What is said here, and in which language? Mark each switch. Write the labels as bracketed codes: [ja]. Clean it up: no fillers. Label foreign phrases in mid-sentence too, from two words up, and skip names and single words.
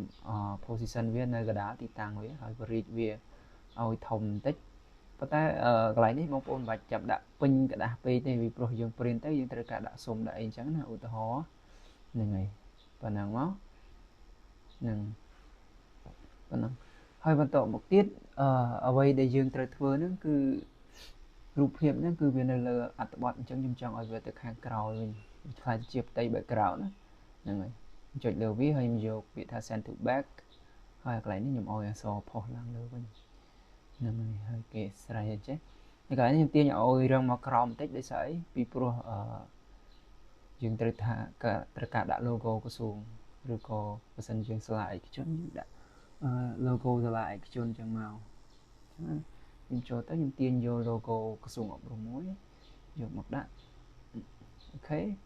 [km] position វានៅកណ្ដាលទីតាំងវាហើយ reach វាឲ្យធំបន្តិចប៉ុន្តែកន្លែងនេះបងប្អូនមិនបាច់ចាប់ដាក់ពេញกระดาษពេកទេពីព្រោះយើង print ទៅយើងត្រូវការដាក់ស៊ុំដាក់អីអញ្ចឹងណាឧទាហរណ៍ហ្នឹងហើយប៉ុណ្ណឹងមកនឹងប៉ុណ្ណឹងហើយបន្តមកទៀតអ្វីដែល យើងត្រូវធ្វើហ្នឹងគឺរូបភាពហ្នឹងគឺវានៅលើអត្ថបទអញ្ចឹងខ្ញុំចង់ឲ្យវាទៅខាងក្រោយវិញខ្លាចជាផ្ទៃ background ណាហ្នឹងហើយចុចលើវាហើយខ្ញុំយកពាក្យថា [en] send to back [km] ហើយកន្លែងនេះខ្ញុំឲ្យអក្សរផុសឡើងលើវិញហ្នឹងហើយគេស្រ័យអញ្ចឹងហើយកន្លែងនេះខ្ញុំទាញឲ្យរឹងមកក្រោមបន្តិចដោយសារអីពីព្រោះយើងត្រូវការដាក់ logo ក្រសួងឬក៏បើសិនយើងសាលាឯកជនយើងដាក់logo សាលាឯកជនអញ្ចឹងមកខ្ញុំចូលទៅខ្ញុំទាញយក logo ក្រសួងអប់រំមួយយកមកដាក់អូខេ